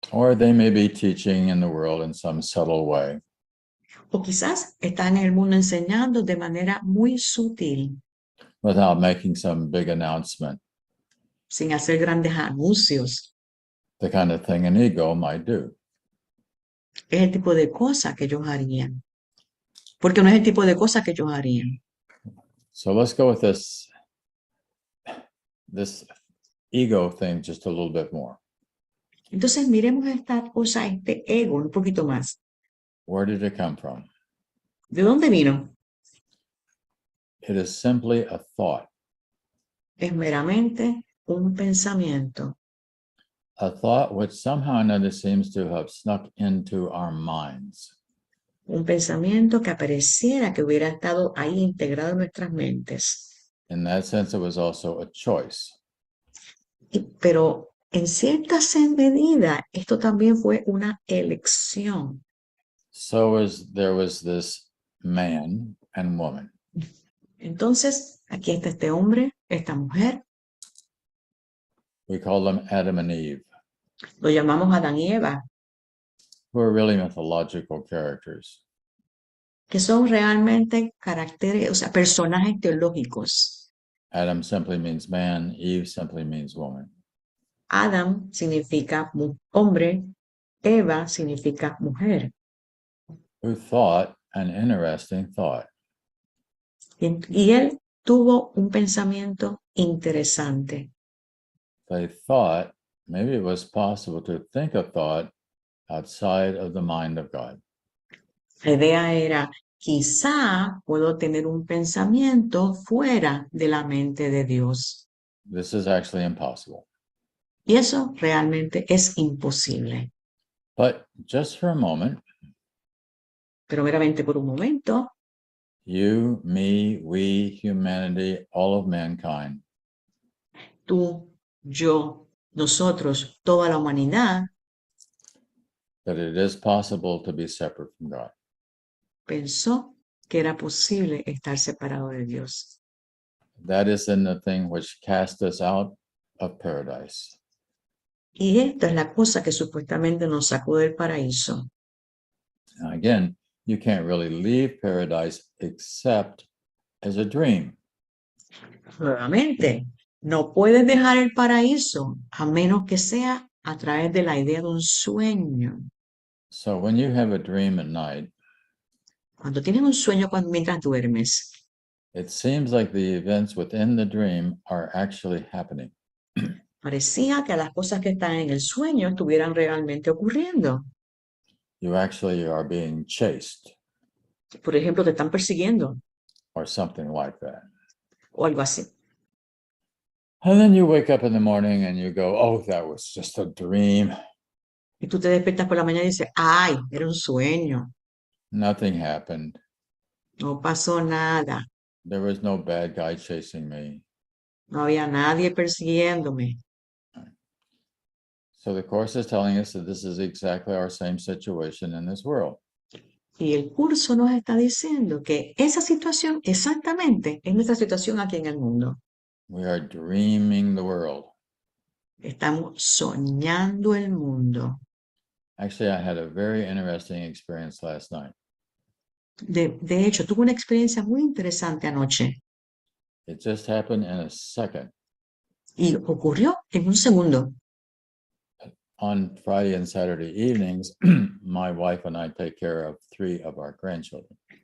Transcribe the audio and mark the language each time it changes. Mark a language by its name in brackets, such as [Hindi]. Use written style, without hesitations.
[English] Or they may be teaching in the world in some subtle way. [Spanish] O quizás están en el mundo enseñando de manera muy sutil, [English] Without making some big announcement, [Spanish] sin hacer grandes anuncios. [English] the kind of thing an ego might do. [Spanish] Es el tipo de cosa que ellos harían. Porque no es el tipo de cosa que ellos harían. [English] So let's go with this ego thing just a little bit more. [Spanish] Entonces miremos esta cosa, este ego, un poquito más. [English] Where did it come from? [Spanish] ¿De dónde vino? [English] It is simply a thought. [Spanish] Es meramente un pensamiento. [English] A thought which somehow or another seems to have snuck into our minds. [Spanish] Un pensamiento que pareciera que hubiera estado ahí integrado en nuestras mentes. [English] In that sense, it was also a choice. [Spanish] Pero en cierta medida, esto también fue una elección. [English] So there was this man and woman. [Spanish] Entonces, aquí está este hombre, esta mujer. [English] We call them Adam and Eve, [Spanish] Lo llamamos Adán y Eva, [English] who are really mythological characters. [Spanish] que son realmente caracteres, o sea, personajes teológicos. [English] Adam simply means man, Eve simply means woman. [Spanish] Adam significa hombre, Eva significa mujer. [English] Who thought an interesting thought. [Spanish] Y él tuvo un pensamiento interesante. [English] They thought maybe it was possible to think a thought outside of the mind of God. [Spanish] La idea era, quizá puedo tener un pensamiento fuera de la mente de Dios. [English] This is actually impossible. [Spanish] Y eso realmente es imposible. [English] But just for a moment, [Spanish] Pero meramente por un momento, [English] you, me, we, humanity, all of mankind, [Spanish] tú, yo, nosotros, toda la humanidad, [English] that it is possible to be separate from God. [Spanish] pensó que era posible estar separado de Dios. [English] That is in the thing which cast us out of paradise. [Spanish] Y esta es la cosa que supuestamente nos sacó del paraíso. [English] Now again, you can't really leave paradise except as a dream. [Spanish] Nuevamente, No puedes dejar el paraíso a menos que sea a través de la idea de un sueño. [English] So when you have a dream at night, [Spanish] Cuando tienes un sueño mientras duermes, [English] it seems like the events within the dream are actually happening. [Spanish] parecía que las cosas que están en el sueño estuvieran realmente ocurriendo. [English] You actually are being chased [Spanish] Por ejemplo, te están persiguiendo [English] or something like that. [Spanish] o algo así. [English] And then you wake up in the morning and you go, oh, that was just a dream. [Spanish] Y tú te despiertas por la mañana y dices, ay, era un sueño, [English] Nothing happened. [Spanish] no pasó nada, [English] There was no bad guy chasing me. [Spanish] no había nadie persiguiéndome. [English] So the Course is telling us that this is exactly our same situation in this world. [Spanish] Y el curso nos está diciendo que esa situación exactamente es nuestra situación aquí en el mundo. [English] We are dreaming the world. [Spanish] Estamos soñando el mundo. [English] Actually, I had a very interesting experience last night. [Spanish] De hecho, tuve una experiencia muy interesante anoche [English] It just happened in a second. [Spanish] y ocurrió en un segundo. [English] On Friday and Saturday evenings, my wife and I take care of 3 of our grandchildren.